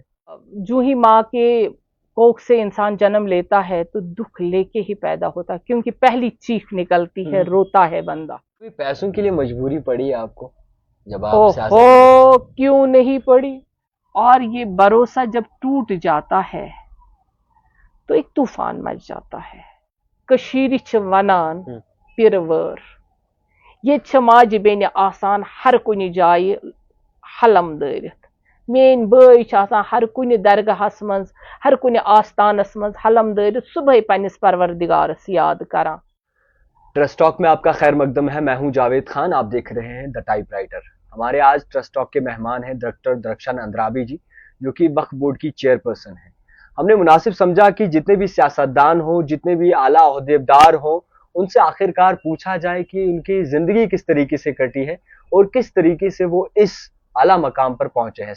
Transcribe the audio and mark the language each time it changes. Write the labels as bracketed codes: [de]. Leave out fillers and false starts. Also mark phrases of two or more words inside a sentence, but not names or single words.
[hi] जो ही माँ के कोख से इंसान जन्म लेता है तो दुख लेके ही पैदा होता है, क्योंकि पहली चीख निकलती है, रोता है बंदा। कोई पैसों के लिए मजबूरी पड़ी आपको जब आप सियासत में थे? ओहो, क्यों नहीं पड़ी। और ये भरोसा जब टूट जाता है तो एक तूफान मच जाता है। [ks] कशीर छ वनान पिरवर, ये छ माज बेन आसान हर कुन जाय हलम दरित। मेन बई छ आसान हर कुन दरगाहस मज, हर कुन आस्थानस मज हलम दरित, सुबह पन्निस परवरदिगारस याद करा। [hi] ट्रस्ट टॉक में आपका खैर मकदम है। मैं हूं जावेद खान, आप देख रहे हैं द टाइपराइटर। हमारे आज ट्रस्ट टॉक के मेहमान हैं डॉक्टर दरख्शान अंद्राबी जी, जो कि वक्फ बोर्ड की चेयरपर्सन हैं। हमने मुनासिब समझा कि जितने भी सियासतदान हो, जितने भी आला ओहदेदार हो, उनसे आखिरकार पूछा जाए कि उनकी जिंदगी किस तरीके से कटी है और किस तरीके से वो इस आला मकाम पर पहुंचे हैं।